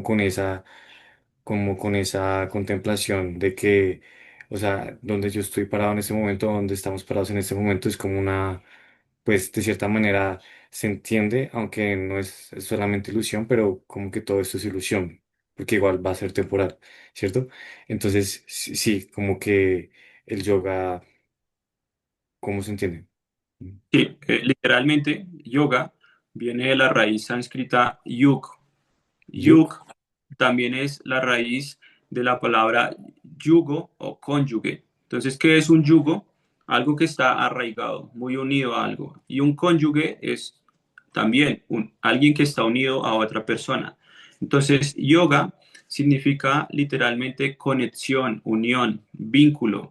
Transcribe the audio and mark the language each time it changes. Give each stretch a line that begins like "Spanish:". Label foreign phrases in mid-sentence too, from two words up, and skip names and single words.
Spanish: como con esa contemplación de que, o sea, donde yo estoy parado en este momento, donde estamos parados en este momento es como una, pues de cierta manera se entiende, aunque no es solamente ilusión, pero como que todo esto es ilusión, porque igual va a ser temporal, ¿cierto? Entonces, sí, sí, como que el yoga, ¿cómo se entiende? Sí, literalmente yoga viene de la raíz sánscrita yug. Yuk, Yug también es la raíz de la palabra yugo o cónyuge. Entonces, ¿qué es un yugo? Algo que está arraigado, muy unido a algo. Y un cónyuge es también alguien que está unido a otra persona. Entonces, yoga significa literalmente conexión, unión, vínculo.